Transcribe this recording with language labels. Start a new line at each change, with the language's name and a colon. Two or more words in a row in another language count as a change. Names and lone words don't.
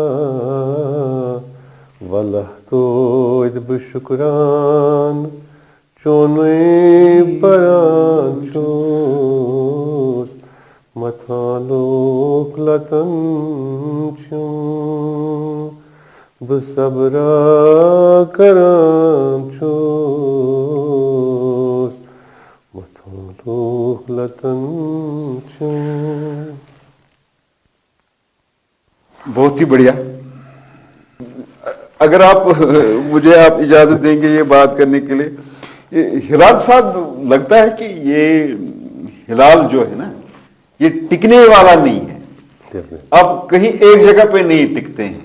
Kashmiri: وَلہ توتہِ بہٕ شُکران چونُے پران چھُس متھان لوٗکھ لتن چھِم بہٕ صبرا کران چھُس متھان لوٗکھ لتن چھِم.
Urdu: بہت ہی بڑھیا. اگر آپ مجھے آپ اجازت دیں گے یہ بات کرنے کے لیے, ہلال صاحب لگتا ہے کہ یہ ہلال جو ہے نا یہ ٹکنے والا نہیں ہے, آپ کہیں ایک جگہ پہ نہیں ٹکتے ہیں.